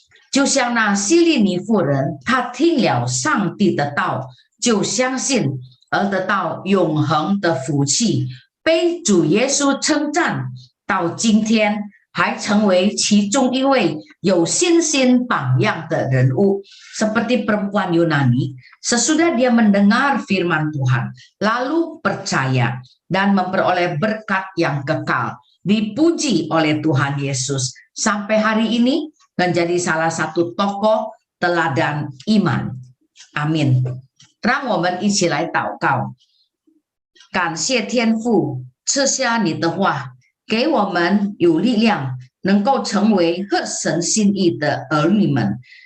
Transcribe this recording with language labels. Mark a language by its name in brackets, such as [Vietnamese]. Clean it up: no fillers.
[Chinese] 就像那希利尼妇人，她听了上帝的道，就相信，而得到永恒的福气，被主耶稣称赞，到今天还成为其中一位有信心榜样的人物。 [Indonesian] Seperti perempuan Yunani, sesudah dia mendengar firman Tuhan, lalu percaya dan memperoleh berkat yang kekal, dipuji oleh Tuhan Yesus, sampai hari ini menjadi salah satu tokoh teladan iman。 [Chinese] Amin。 让我们一起来祷告。感谢天父赐下你的话，给我们有力量，能够成为合神心意的儿女们。